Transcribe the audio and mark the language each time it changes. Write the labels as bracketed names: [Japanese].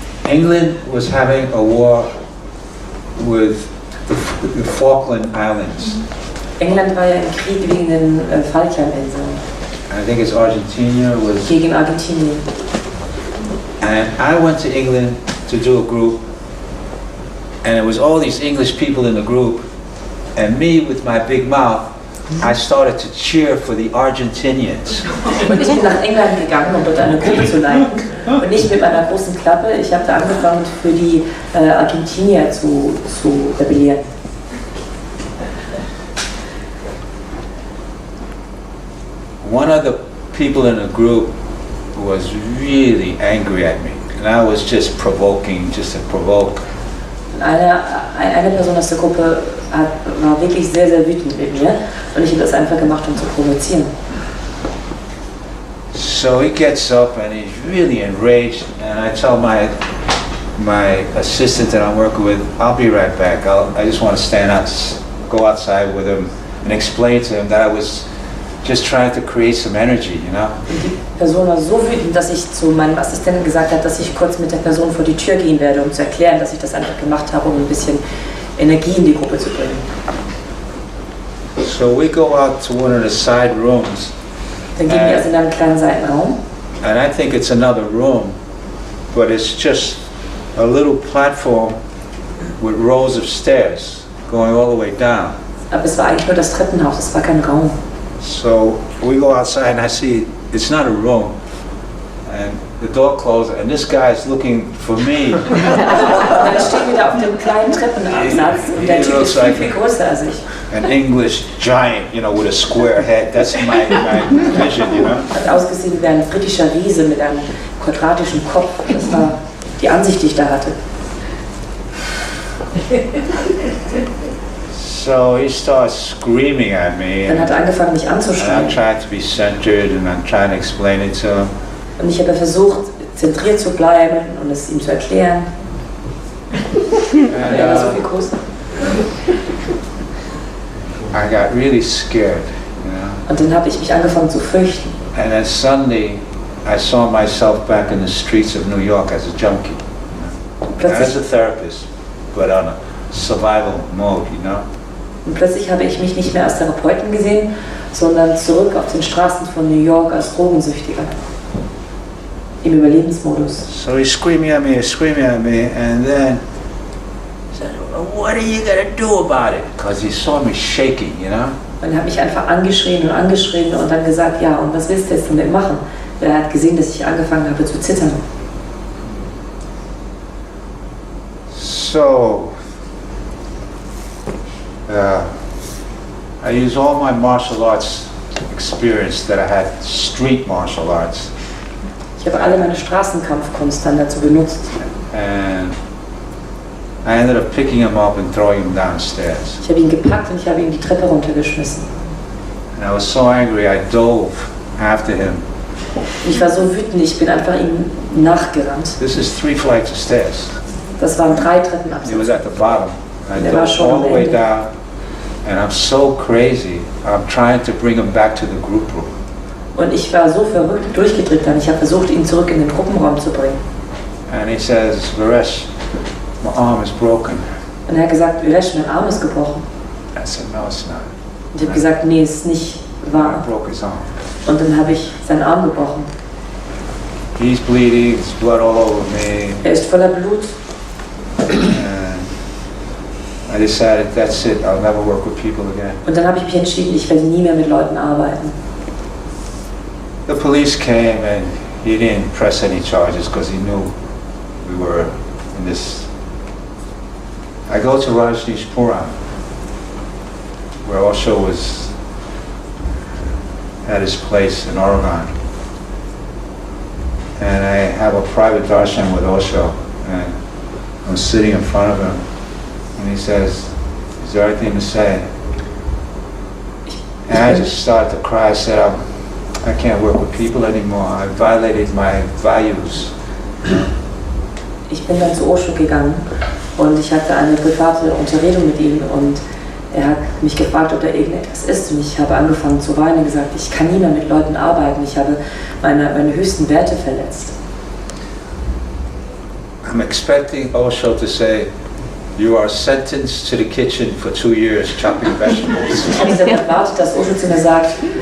[English] England was having a war with the Falkland Islands. [German] England war ja im Krieg gegen den Falklandinseln. [English] I think it's Argentina was. [German] Gegen Argentinien. [English] And I went to England to do a group, and it was all these English people in the group, and me with my big mouth, I started to cheer for the Argentinians. [German] Und ich bin nach England gegangen, um dort eine Gruppe zu leiten. Und nicht mit meiner großen Klappe. Ich habe da angefangen, für die Argentinier zu rebellieren. [English] One of the people in the group was really angry at me, and I was just provoking, just to provoke. [German] Eine Person aus der Gruppe war wirklich sehr, sehr wütend mit mir und ich habe das einfach gemacht, um zu provozieren. [English] So he gets up and he's really enraged, and I tell my assistant that I'm working with, I'll be right back. I just want to stand out, go outside with him and explain to him that I was just trying to create some energy, you know? [German] Die Person war so wütend, dass ich zu meinem Assistenten gesagt habe, dass ich kurz mit der Person vor die Tür gehen werde, um zu erklären, dass ich das einfach gemacht habe, um ein bisschen Energie in die Gruppe zu bringen. [English] So we go out to one of the side rooms. [German] Dann gehen wir also in einen kleinen Seitenraum. [English] And I think it's another room, but it's just a little platform with rows of stairs going all the way down. [German] Aber es war eigentlich nur das Treppenhaus, es war kein Raum. [English] So we go outside and I see it's not a room. And the door closed and this guy is looking for me. [German] Und dann stehen wir da auf dem kleinen Treppenabsatz und der Typ ist viel größer als ich. [English] An English giant, you know, with a square head. That's my vision, you know. [German] Hat ausgesehen wie ein britischer Riese mit einem quadratischen Kopf. Das war die Ansicht, die ich da hatte. [English] So he starts screaming at me. [German] Dann hat er angefangen, mich [English] And I'm [German] anzuschreien. [English] trying to be centered and I'm trying to explain it to him. [German] Und ich habe versucht, zentriert zu bleiben und es ihm zu erklären. [English] And, [German] Er war so viel größer. [English] I got really scared, you know. [German] Und dann habe ich mich angefangen zu fürchten. [English] And then suddenly I saw myself back in the streets of New York as a junkie. Not as [German] Plötzlich, [English] a therapist, but on a survival mode, you know. [German] und plötzlich habe ich mich nicht mehr als Therapeuten gesehen, sondern zurück auf den Straßen von New York als Drogensüchtiger. Im Überlebensmodus. [English] So he's screaming at me, and then he said, well, what are you gonna do about it? Because he saw me shaking, you know. [German] Und er hat mich einfach angeschrien und dann gesagt, ja, und was willst du jetzt damit machen? Er hat gesehen, dass ich angefangen habe zu zittern. [English] So, I use all my martial arts experience that I had, street martial arts, [German] Ich habe alle meine Straßenkampfkunst dann dazu benutzt. [English] and I ended up picking him up and throwing him downstairs. [German] Ich habe ihn gepackt und ich habe ihn die Treppe runtergeschmissen. [English] And I was so angry, I dove after him. [German] Und ich war so wütend, ich bin einfach ihm nachgerannt. [English] This is 3 flights of stairs. [German] Das waren 3 [English] He was [German] Treppenabsätze. [English] at the bottom. I There was dove [German] schon [English] all the [German] am [English] way [German] Ende. [English] down, and I'm so crazy. I'm trying to bring him back to the group room. [German] Und ich war so verrückt durchgedreht dann. Ich habe versucht, ihn zurück in den Gruppenraum zu bringen. [English] And he says, Veeresh, my arm is broken. [German] Und er hat gesagt, Veeresh, mein Arm ist gebrochen. [English] I said, no, it's not. [German] Und ich habe gesagt, nee, es ist nicht [English] I [German] wahr. [English] broke his arm. [German] Und dann habe ich seinen Arm gebrochen. [English] He's bleeding, there's blood all over me. [German] Er ist voller Blut. [English] And I decided, that's it, I'll never work with people again. [German] Und dann habe ich mich entschieden, ich werde nie mehr mit Leuten arbeiten. [English] The police came and he didn't press any charges because he knew we were in this. I go to Rajneesh Puram, where Osho was at his place in Oregon. And I have a private darshan with Osho, and I'm sitting in front of him, and he says, is there anything to say? And I just started to cry. I said, I can't work with people anymore. I violated my values. [German] Ich bin dann zu Osho gegangen und ich hatte eine private Unterredung mit ihm und er hat mich gefragt, ob da irgendetwas ist und ich habe angefangen zu weinen und gesagt, ich kann nie mehr mit Leuten arbeiten, ich habe meine höchsten Werte verletzt. [English] I'm expecting Osho to say, you are sentenced to the kitchen for 2 years chopping vegetables. [German] Ich habe jetzt erwartet, dass Osho zu mir sagt,